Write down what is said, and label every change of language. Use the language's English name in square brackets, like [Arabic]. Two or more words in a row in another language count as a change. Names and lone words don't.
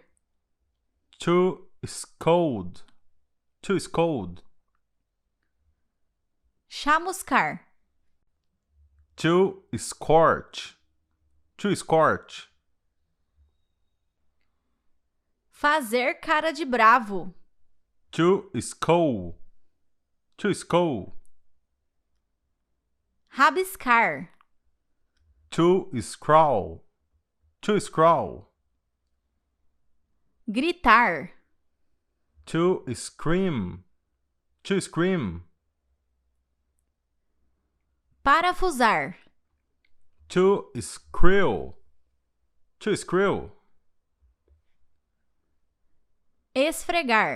[English] To scold. To scold. [Portuguese] Chamuscar. [English] To scorch. To scorch. [Portuguese] Fazer cara de bravo. [English] To scold. To scold. [Portuguese] Rabiscar. [English] To scrawl. To scrawl. [Portuguese] Gritar. [English] To scream. To scream. [Portuguese] Parafusar. [English] To screw. To screw. [Portuguese] Esfregar.